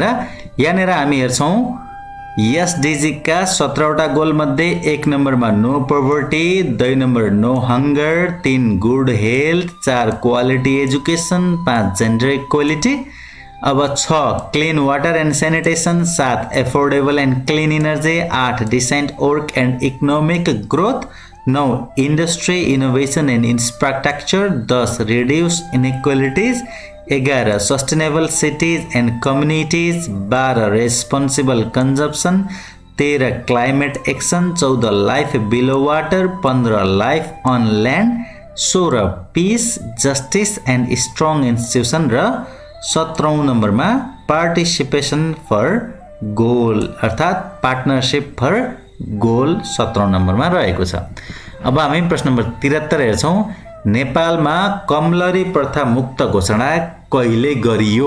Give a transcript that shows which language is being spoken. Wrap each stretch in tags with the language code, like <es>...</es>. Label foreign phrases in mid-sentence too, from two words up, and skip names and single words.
<ne>यहाँनिर हामी हेर्छौँ एसडीजी का 17वटा गोल मध्ये 1 नम्बरमा</ne> <en>no poverty,</en> <ne>2 नम्बर</ne> <en>no hunger,</en> <ne>3</ne> <en>good health,</en> <ne>4</ne> <en>quality education,</en> <ne>5</ne> <en>gender equality. अब 6 clean water and sanitation, 7 affordable and clean energy, 8 decent work and economic growth, 9 industry innovation and infrastructure, 10 reduced inequalities, 11 sustainable cities and communities, 12 responsible consumption, 13 climate action, 14 life below water, 15 life on land, 16 peace justice and strong institution</en> <ne>र 17औं नम्बरमा</ne> <en>participation for goal अर्थात partnership for goal</en> <ne>17औं नम्बरमा रहेको छ। अब हामी प्रश्न नम्बर 73 हेर्छौँ। नेपालमा कमलरी प्रथा मुक्त घोषणा कहिले गरियो?</ne>